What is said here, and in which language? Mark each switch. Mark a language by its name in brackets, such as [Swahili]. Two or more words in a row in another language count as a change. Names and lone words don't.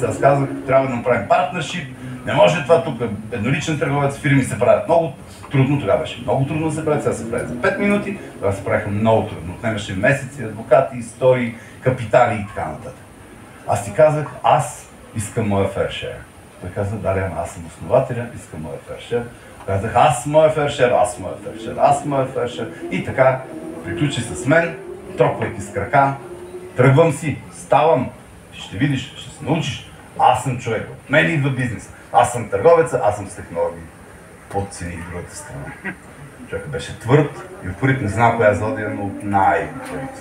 [Bulgarian] Аз казах, трябва да направим партнершип, не може това тук, едноличен търговец, фирми се правят много трудно, тогава беше много трудно да се правят, сега се правят за 5 минути, тогава се правиха много трудно, отнемаше месеци, адвокати, истории, капитали и така нататък. Аз ти казах, аз искам моя [English] fair share. [Bulgarian] Той каза, да, аз съм основателя, искам моя [English] fair share. [Bulgarian] Казах, аз моя [English] fair share, [Bulgarian] аз моя [English] fair share, [Bulgarian] аз моя [English] fair share. [Bulgarian] И така, приключи с мен, тропвайки с крака, тръгвам си, ставам, ти ще видиш, ще се научиш. Аз съм човек, от мен идва бизнес. Аз съм търговеца, аз съм с технологии. Подцених другата страна. Човекът беше твърд и упорит, не знам коя злодия, но най-упорит.